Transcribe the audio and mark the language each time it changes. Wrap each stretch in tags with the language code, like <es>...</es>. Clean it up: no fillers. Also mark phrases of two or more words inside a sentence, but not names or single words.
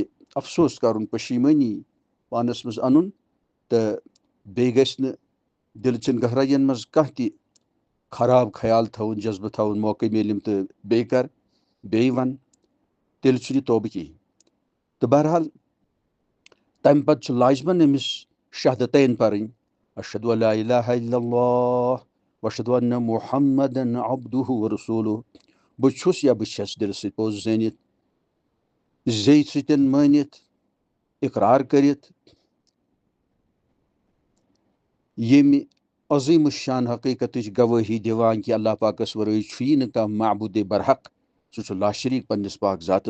<ks>افسوس کرُن پشیمٲنی پانس منٛز انُن تہٕ بیٚیہِ گژھِ نہٕ دِلچٮ۪ن گہرایین منٛز کانٛہہ تہِ خراب خیال تھاوُن جذبہٕ تھاوُن موقعہٕ میلِم تہٕ بیٚیہِ کر بیٚیہِ ون تیٚلہِ چھُنہٕ یہِ توبہٕ کِہیٖنۍ تہٕ بہرحال تمہِ پتہٕ چھُ لازمن أمِس شہادتین پرٕنۍ</ks> <ar>اشہدُ ان لا الہ الا اللہ واشہدُ ان محمدن عبدہ ورسولہ</ar> <ks>بہٕ چھُس یا بہٕ چھس دِلہٕ سۭتۍ پوٚز زٲنِتھ زیٚیہِ سۭتۍ مٲنِتھ اقرار کٔرِتھ ییٚمہِ عظیٖم الشان حقیٖقتٕچ گوٲہی دِوان کہِ اللہ پاکس ورٲے چھُیی نہٕ کانٛہہ معبوٗدِ برحق سُہ چھُ لا شریٖک پننِس پاک ذاتس</ks>